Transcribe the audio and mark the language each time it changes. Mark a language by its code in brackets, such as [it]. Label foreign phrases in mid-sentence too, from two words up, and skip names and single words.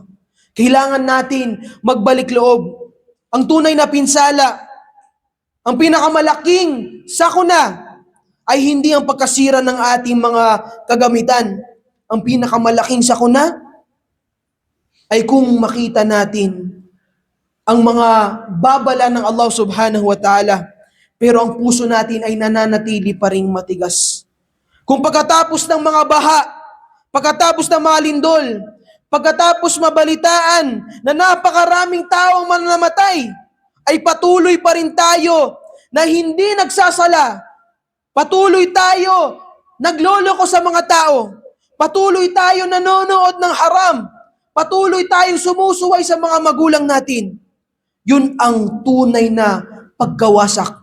[tl] Kailangan natin magbalik loob. Ang tunay na pinsala, ang pinakamalaking sakuna, ay hindi ang pagkasira ng ating mga kagamitan. Ang pinakamalaking sakuna ay kung makita natin ang mga babala ng Allah [ar] سبحانه وتعالى, [tl] pero ang puso natin ay nananatili pa ring matigas. Kung pagkatapos ng mga baha, pagkatapos ng mga lindol, pagkatapos mabalitaan na napakaraming taong manamatay, ay patuloy pa rin tayo na hindi nagsasala, patuloy tayo nagloloko sa mga tao, patuloy tayo nanonood ng haram, patuloy tayong sumusuway sa mga magulang natin, yun ang tunay na pagkawasak.